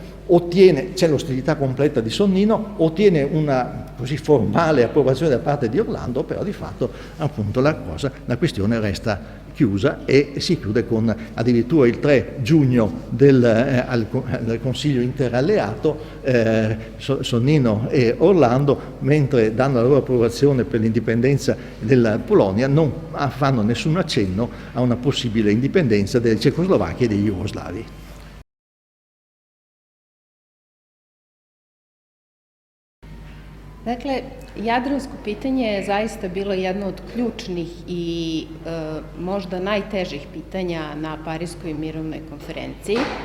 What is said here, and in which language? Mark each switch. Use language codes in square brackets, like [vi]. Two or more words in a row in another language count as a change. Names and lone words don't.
[it] C'è l'ostilità completa di Sonnino, ottiene una così formale approvazione da parte di Orlando, però di fatto appunto la questione resta chiusa, e si chiude con addirittura il 3 giugno al Consiglio interalleato, Sonnino e Orlando, mentre danno la loro approvazione per l'indipendenza della Polonia, non fanno nessun accenno a una possibile indipendenza delle Cecoslovacchia e degli jugoslavi. [hr] Dakle, jadransko pitanje je zaista bilo jedno od ključnih i možda najtežih pitanja na Pariskoj mirovnoj konferenciji.